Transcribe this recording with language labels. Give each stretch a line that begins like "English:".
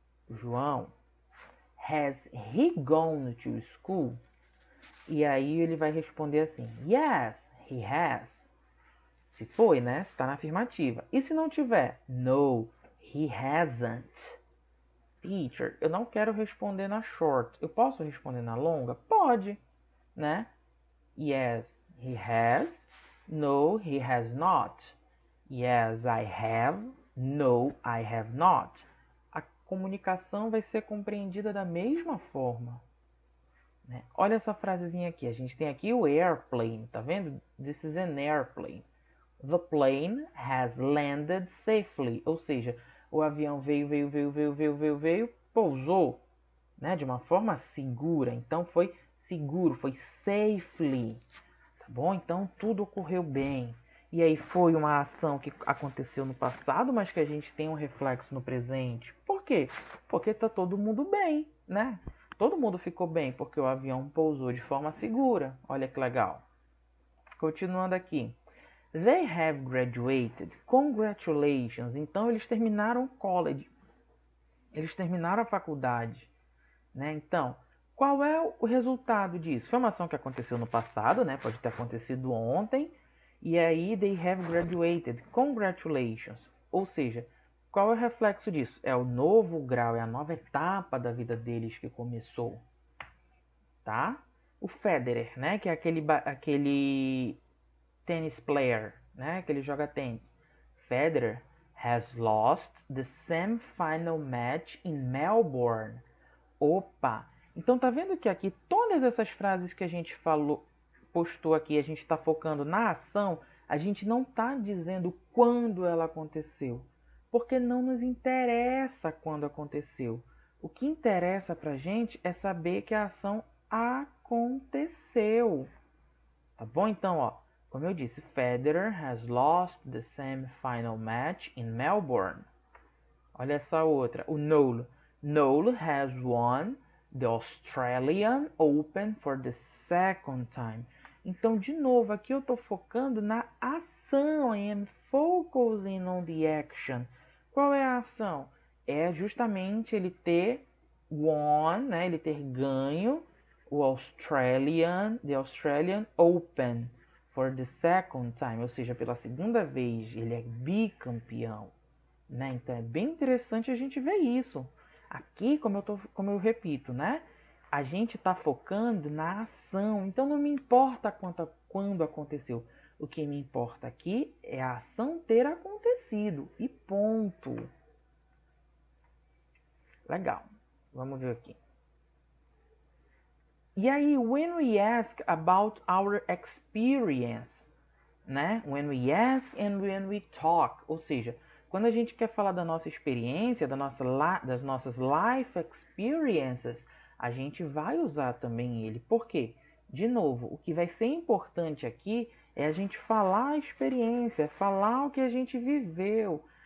English: João, has he gone to school?
Portuguese: E aí ele vai responder assim,
English: yes, he has.
Portuguese: Se foi, né? Se está na afirmativa. E se não tiver?
English: No, he hasn't.
Portuguese: Teacher, eu não quero responder na short. Eu posso responder na longa? Pode, né?
English: Yes, he has. No, he has not. Yes, I have. No, I have not.
Portuguese: A comunicação vai ser compreendida da mesma forma. Né? Olha essa frasezinha aqui. A gente tem aqui o airplane, tá vendo?
English: This is an airplane. The plane has landed safely.
Portuguese: Ou seja, o avião veio, pousou, né? De uma forma segura. Então foi seguro, foi safely. Tá bom? Então tudo ocorreu bem. E aí foi uma ação que aconteceu no passado, mas que a gente tem um reflexo no presente. Por quê? Porque tá todo mundo bem, né? Todo mundo ficou bem porque o avião pousou de forma segura. Olha que legal. Continuando aqui.
English: They have graduated.
Portuguese: Congratulations. Então eles terminaram o college. Eles terminaram a faculdade, né? Então, qual é o resultado disso? Foi uma ação que aconteceu no passado, né? Pode ter acontecido ontem. E aí,
English: they have graduated. Congratulations.
Portuguese: Ou seja, qual é o reflexo disso? É o novo grau, é a nova etapa da vida deles que começou. Tá? O Federer, né? Que é aquele tennis player, né? Que ele joga tênis.
English: Federer has lost the semi-final match in Melbourne. Opa!
Portuguese: Então tá vendo que aqui todas essas frases que a gente falou, postou aqui, a gente está focando na ação, a gente não está dizendo quando ela aconteceu, porque não nos interessa quando aconteceu. O que interessa pra gente é saber que a ação aconteceu. Tá bom? Então, ó, como eu disse,
English: Federer has lost the semi-final match in Melbourne.
Portuguese: Olha essa outra, o Noel.
English: Noel has won the Australian Open for the second time.
Portuguese: Então, de novo, aqui eu estou focando na ação.
English: I am focusing on the action.
Portuguese: Qual é a ação? É justamente ele ter won, né? Ele ter ganho o
English: the Australian Open for the second time,
Portuguese: ou seja, pela segunda vez, ele é bicampeão, né? Então é bem interessante a gente ver isso. Aqui, como eu repito, né? A gente está focando na ação, então não me importa quando aconteceu. O que me importa aqui é a ação ter acontecido e ponto. Legal, vamos ver aqui. E aí,
English: when we ask about our experience, né? When we ask and when we talk,
Portuguese: ou seja, quando a gente quer falar da nossa experiência, das nossas life experiences, a gente vai usar também ele. Por quê? De novo, o que vai ser importante aqui é a gente falar a experiência, falar o que a gente viveu.